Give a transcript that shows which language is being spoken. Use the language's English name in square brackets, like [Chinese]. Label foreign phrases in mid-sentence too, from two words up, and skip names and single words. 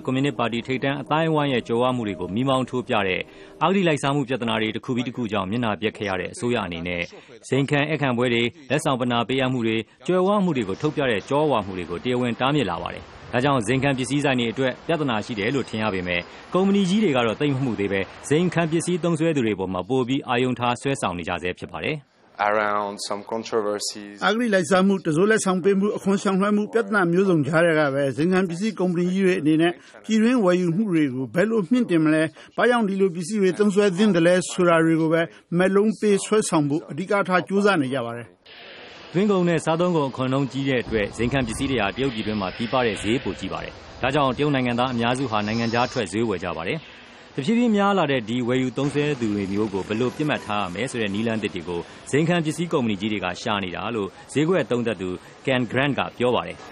[Burmese] ကွန်မြူနစ်ပါတီထိပ်တန်းအတိုင်းအဝိုင်းရဲ့ကြိုးဝါမှုတွေကိုမိမောင်းထိုးပြတဲ့အဂတိလိုက်စားမှုပြဿနာတွေတစ်ခုပြီးတစ်ခုကြောင့်မျက်နှာပျက်ခဲ့ရတဲ့အစိုးရအနေနဲ့ဇိမ်ခံအခန့်ပွဲတွေလက်ဆောင်ပဏာပေးအပ်မှုတွေကြွယ်ဝမှုတွေကိုထုတ်ပြတဲ့ကြောဝါမှုတွေကိုတရားဝင်တားမြစ်လာပါတယ်။ဒါကြောင့်ဇိမ်ခံပစ္စည်းဆိုင်တွေအတွက်ပြဿနာရှိတယ်လို့ထင်ရပေမဲ့ကုမ္ပဏီကြီးတွေကတော့သိမ့်မှုသေးပဲဇိမ်ခံပစ္စည်းသုံးစွဲသူတွေပေါ်မှာပိုပြီးအာရုံထားဆွဲဆောင်နေကြဆဲဖြစ်ပါတယ်။ [English] around some controversies [Burmese] အဂတိလိုက်စားမှုတစိုးလက်ဆောင်ပေးမှုအခွန်ဆောင်လွှဲမှုပြဿနာမျိုးစုံကြားရကပဲဇိမ်ခံပစ္စည်းကုမ္ပဏီကြီးတွေအနေနဲ့ပြည်တွင်းဝယ်ယူမှုတွေကိုဘယ်လိုမြင့်တင်မလဲဘာကြောင့်ဒီလိုပစ္စည်းတွေသုံးစွဲသင့်တယ်လဲဆိုတာတွေကိုပဲမဲ့လုံးပေးဆွဲဆောင်ဖို့အဓိကထားကြိုးစားနေကြပါတယ် တွင်းကုန်နဲ့စားသုံးကုန်အခွန်နှုန်းကြီးတဲ့အတွက်ဇိမ်ခံပစ္စည်းတွေဟာတရုတ်ပြည်တွင်းမှာပြီးပတဲ့ဈေးပိုကြီးပါတယ်ဒါကြောင့်တရုတ်နိုင်ငံသားအများစုဟာနိုင်ငံခြားထွက်ဈေးဝယ်ကြပါတယ်တဖြည်းဖြည်းများလာတဲ့ဒီဝယ်ယူသုံးစွဲသူတွေမျိုးကိုဘယ်လိုပြစ်မှတ်ထားရမလဲဆိုတဲ့နည်းလမ်းသစ်တွေကိုဇိမ်ခံပစ္စည်းကုမ္ပဏီကြီးတွေကရှာနေတာလို့ဈေးကွက်သုံးသပ်သူ Ken Grant ကပြောပါတယ်